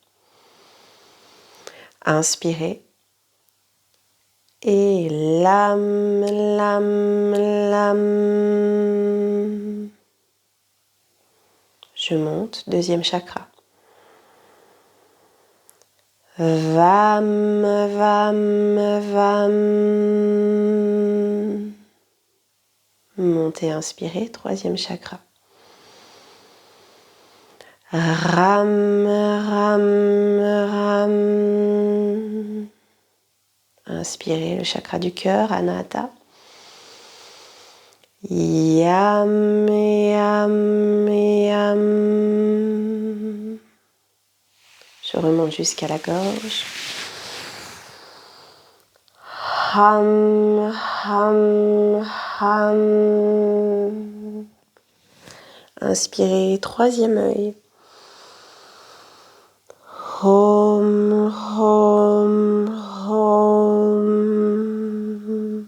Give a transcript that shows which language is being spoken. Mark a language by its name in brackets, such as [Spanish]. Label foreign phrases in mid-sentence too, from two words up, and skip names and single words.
[French] Inspirez. Et [Sanskrit] लं लं लं. [French] Je monte, deuxième chakra. [Sanskrit] वं वं वं. [French] Montez, inspirez, troisième chakra. [Sanskrit] रं रं रं. [French] Inspirez, le chakra du cœur, Anahata. [Sanskrit] यं यं यं. [French] Je remonte jusqu'à la gorge. [Sanskrit] हं हं हं. [French] Inspirez, troisième œil. [Sanskrit] ॐ ॐ ॐ.